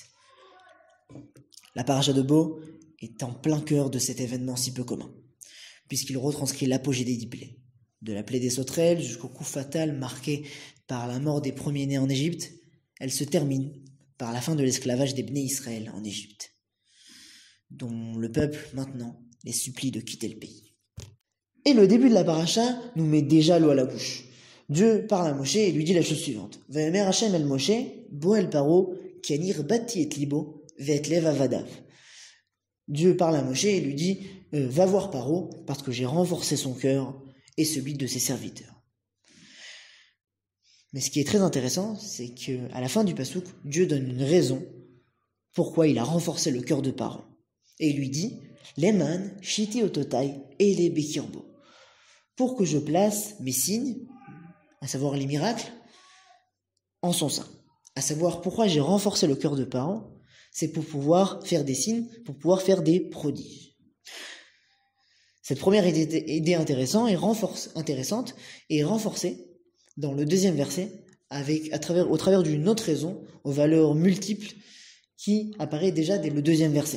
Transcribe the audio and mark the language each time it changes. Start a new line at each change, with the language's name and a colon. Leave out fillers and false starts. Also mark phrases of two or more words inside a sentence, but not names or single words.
French: La paracha de Bo est en plein cœur de cet événement si peu commun, puisqu'il retranscrit l'apogée des 10 plaies, de la plaie des sauterelles jusqu'au coup fatal marqué par la mort des premiers-nés en Égypte. Elle se termine par la fin de l'esclavage des
Hebrew: בני ישראל
French: en Égypte, dont le peuple, maintenant, les supplie de quitter le pays. Et le début de la paracha nous met déjà l'eau à la bouche. Dieu parle à Moshe et lui dit la chose suivante. «
Hebrew: ויאמר ה' אל משה בא אל פרעה כי אני הכבדתי את לבו ואת לב עבדיו.
French: » Dieu parle à Moshe et lui dit « Va voir Paro, parce que j'ai renforcé son cœur et celui de ses serviteurs. » Mais ce qui est très intéressant, c'est qu'à la fin du pasouk, Dieu donne une raison pourquoi il a renforcé le cœur de Paro. Et il lui dit «
Hebrew: למען שתי אתתי אלה בקרבו.
French: » Pour que je place mes signes, à savoir les miracles, en son sein. À savoir pourquoi j'ai renforcé le cœur de Paro, c'est pour pouvoir faire des signes, pour pouvoir faire des prodiges. Cette première idée intéressante est renforcée dans le deuxième verset au travers d'une autre raison aux valeurs multiples qui apparaît déjà dès le deuxième verset.